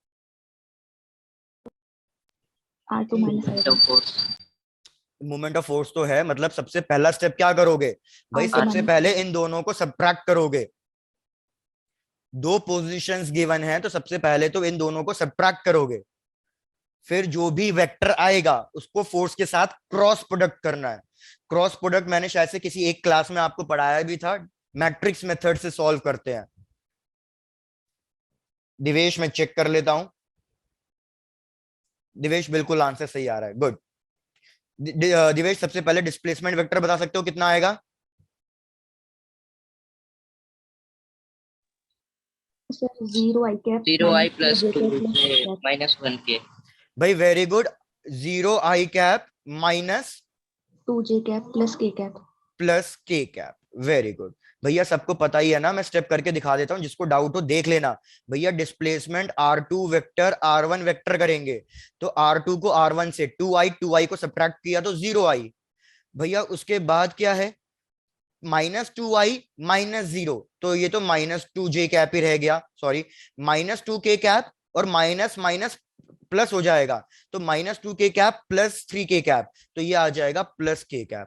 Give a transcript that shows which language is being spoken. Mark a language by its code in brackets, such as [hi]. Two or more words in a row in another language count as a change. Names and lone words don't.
[en] R2 minus Momentum R1. force. moment of force [hi] तो है, मतलब सबसे पहला स्टेप क्या करोगे भाई, [en] R2 [hi] सबसे [en] minus [hi] पहले इन दोनों को सब्ट्रैक्ट करोगे। दो [en] positions given [hi] हैं तो सबसे पहले तो इन दोनों को सब्ट्रैक्ट करोगे, फिर जो भी वेक्टर आएगा उसको फोर्स के साथ [en] cross product [hi] करना है। [en] cross product [hi] मैंने शायद से किसी एक क्लास में आपको पढ़ाया भी था, [en] matrix method [hi] से सॉल्व करते हैं। दिवेश मैं चेक कर लेता हूं, दिवेश बिल्कुल आंसर सही आ रहा है, गुड। दिवेश सबसे पहले [en] displacement vector [hi] बता सकते हो कितना आएगा? [en] Sir, 0 I cap 0i minus plus 2 J 2 cap plus j cap. minus 1k. भाई very good, 0i cap minus 2 J cap plus K cap. plus k cap, very good. [hi] भैया सबको पता ही है ना, मैं स्टेप करके दिखा देता हूं, जिसको डाउट हो देख लेना। भैया [en] displacement r2 vector r1 vector [hi] करेंगे, तो r2 को r1 से 2i को सब्ट्रैक्ट किया तो 0i। भैया उसके बाद क्या है, -2i-0, तो ये तो -2j कैप ही रह गया, [en] sorry -2k cap, [hi] और [en] minus minus plus [hi] हो जाएगा, तो [en] -2k cap plus 3k cap, [hi] तो ये आ जाएगा +k कैप।